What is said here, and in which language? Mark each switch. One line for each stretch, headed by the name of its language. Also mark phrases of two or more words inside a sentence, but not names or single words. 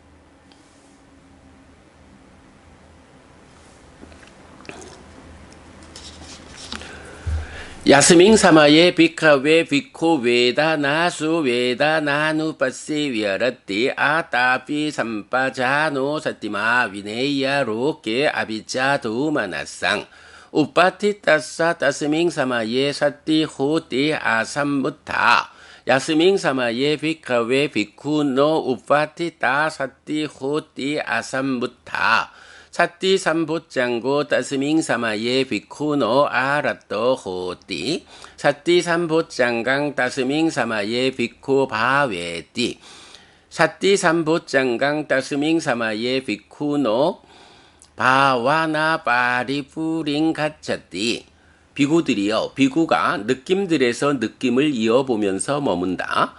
Pali: yasmiṃ samaye bhikkhave bhikkhu vedanā su vedanā nu passī viharati ātāpī sampajāno satimā vineyya loke abhijjhā domanassaṃ upaṭṭhi tassa tasmiṃ samaye sati hoti asammuṭṭhā yasmiṃ samaye bhikkhave bhikkhuno upaṭṭhi tā sati hoti asammuṭṭhā sati sambojjhaṅgo tasmiṃ samaye bhikkhuno āraddho hoti sati sambojjhaṅgaṃ tasmiṃ samaye bhikkhu bhāveti sati sambojjhaṅgaṃ tasmiṃ samaye bhikkhuno bhāvanā pāripūriṃ gacchati.
Korean: 비구들이여, 비구가 느낌들에서 느낌을 이어보면서 머문다.